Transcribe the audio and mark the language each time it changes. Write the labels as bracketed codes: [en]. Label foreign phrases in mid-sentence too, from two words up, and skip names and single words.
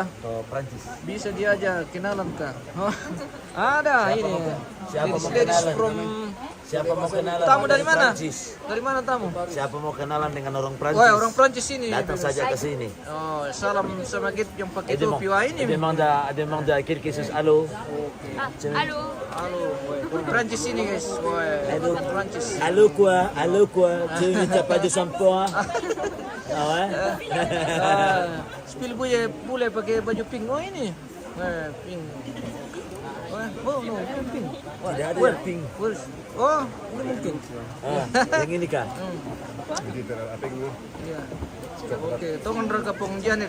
[id] Prancis. bisa diajak kenalan kah? Oh, ada Siapa ini. mau Ladies kenalan? from Siapa mau kenalan? tamu dari mana? Prancis. Dari mana tamu? Siapa mau kenalan dengan orang Prancis? Wah, orang Prancis ini. Datang saja ke sini. Oh, salam sama Git yang pakai Et topi. Wah, ini. [fr] demande à quelque chose. Allô? [id] Halo. Halo, Prancis ini guys. Wah, Allô? Prancis. [fr] Allô quoi? Allô quoi? Tu n'as pas de shampoing? Ah ouais? [id] Spill boleh pakai baju pink. Oh ini. Pink. [en] Oh no, [id] pink. Tidak ada yang pink. Oh, ini mungkin. Yang ini kah? Iya. Oke, tongon rakapong Janet.